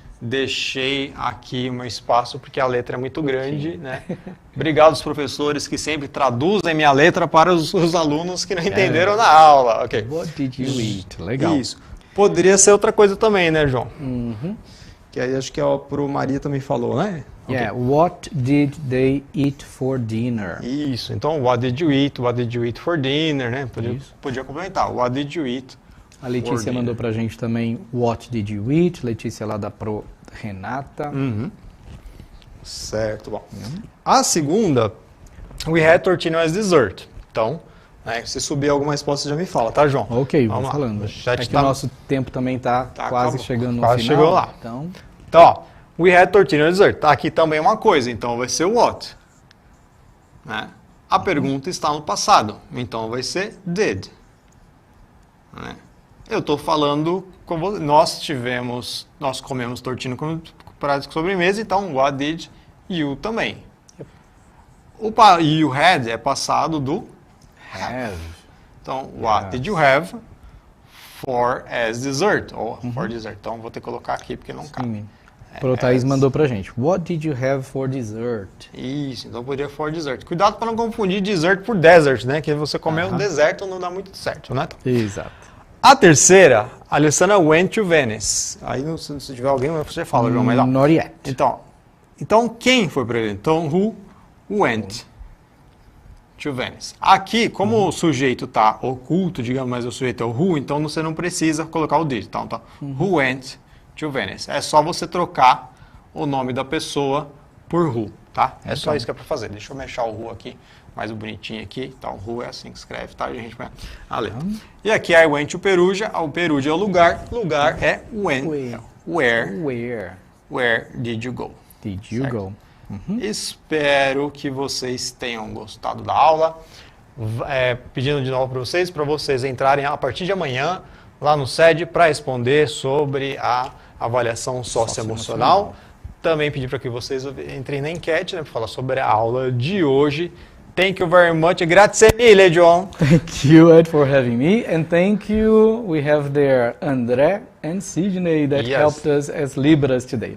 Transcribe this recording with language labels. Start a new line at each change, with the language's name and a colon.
Portuguese: Deixei aqui um espaço porque a letra é muito grande, né? Obrigado aos professores que sempre traduzem minha letra para os alunos que não entenderam na aula. Ok.
English: What did you eat?
Portuguese: Legal. Isso. Poderia ser outra coisa também, né, João? Que aí acho que pro Maria também falou, né?
English: Yeah, what did they eat for dinner?
Portuguese: Isso, então
English: what did you eat for dinner, né?
Portuguese: Podia complementar,
English: what did you eat?
Portuguese: A Letícia mandou pra gente também
English: what did you eat?
Portuguese: Letícia lá da Pro Renata. Certo, bom. A segunda,
English: we had tortino as dessert.
Portuguese: Então, né, se subir alguma resposta já me fala, tá, João? Ok, vamos falando. Que o nosso tempo também tá quase chegando no quase final. Chegou lá. Então, ó,
English: we had tortino as dessert.
Portuguese: Tá aqui também uma coisa, então vai ser what. Né? A pergunta está no passado, então vai ser did. Né? Eu estou falando como nós comemos tortino como prato de sobremesa, então
English: what did you
Portuguese: também. O you had é passado do have. Então,
English: what did you have for as dessert?
Portuguese: Ou
English: for dessert.
Portuguese: Então, vou ter que colocar aqui porque não cabe. Pro Thaís mandou pra gente.
English: What did you have for dessert?
Portuguese: Isso, então poderia
English: for dessert.
Portuguese: Cuidado para não confundir dessert por desert, né? Que você comeu um deserto não dá muito certo, né? Exato. A terceira, a Alessandra
English: went to Venice.
Portuguese: Aí, se tiver alguém, você fala, João, mas não.
English: Not yet.
Portuguese: Então quem foi para ele? Então,
English: who went to Venice.
Portuguese: Aqui, como o sujeito está oculto, digamos, mas o sujeito é o who, então você não precisa colocar o did. Então, tá?
English: Who went to Venice.
Portuguese: É só você trocar o nome da pessoa por who, tá? É só isso que é para fazer. Deixa eu mexer o who aqui, mais bonitinho aqui. Então, who é assim que escreve, tá, gente? E aqui,
English: I went to Perugia.
Portuguese: O Perugia é o lugar. Lugar é when.
English: Where did you go? Did you go?
Portuguese: Espero que vocês tenham gostado da aula. Pedindo de novo para vocês entrarem a partir de amanhã lá no SED para responder sobre a avaliação socioemocional. Também pedir para que vocês entrem na enquete, né, para falar sobre a aula de hoje.
English: Thank you very much.
Italian: Grazie mille,
English: John. Thank you, Ed, for having me. And thank you. We have there André and Sidney that helped us as Libras today.